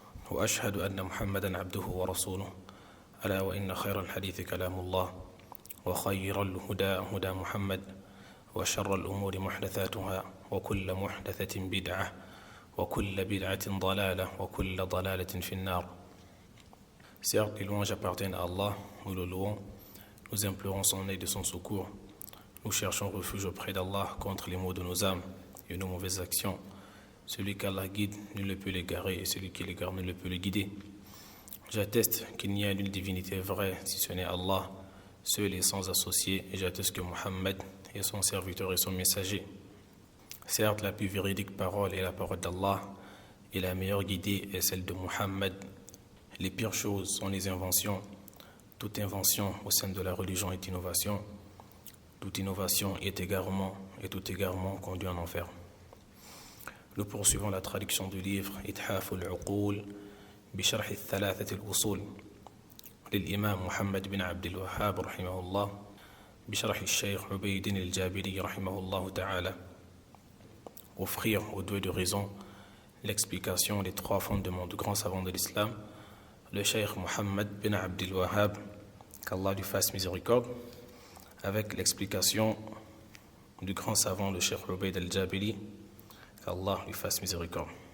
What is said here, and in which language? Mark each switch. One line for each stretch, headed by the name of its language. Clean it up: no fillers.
Arabic: وأشهد أن محمدا عبده ورسوله ألا وإن خير الحديث كلام الله وخير الهدى هدى محمد وشر الأمور محدثاتها وكل محدثة بدعة وكل بدعة ضلالة وكل ضلالة في النار.
French: Certes, les louanges appartiennent à Allah, nous le louons, nous implorons son aide et son secours, nous cherchons refuge auprès d'Allah contre les maux de nos âmes et nos mauvaises actions. Celui qu'Allah guide, nul ne peut l'égarer, et celui qui l'égare, nul ne peut le guider. J'atteste qu'il n'y a nulle divinité vraie si ce n'est Allah, seul et sans associé, et j'atteste que Muhammad est son serviteur et son messager. Certes, la plus véridique parole est la parole d'Allah, et la meilleure guidée est celle de Muhammad. Les pires choses sont les inventions. Toute invention au sein de la religion est innovation. Toute innovation est égarement, et tout égarement conduit en enfer. Nous poursuivons la traduction du livre
Arabic: إتحاف العقول بشرح الثلاثة الأصول للإمام محمد بن عبد الوهاب رحمه الله بشرح الشيخ عبيد الجابري رحمه الله تعالى.
French: Offrir aux deux de raison l'explication des trois fondements du grand savant de l'islam, le cheikh Mohammed bin Abdul Wahhab, qu'Allah lui fasse miséricorde, avec l'explication du grand savant, le cheikh Ubayd al-Jabiri, qu'Allah lui fasse miséricorde.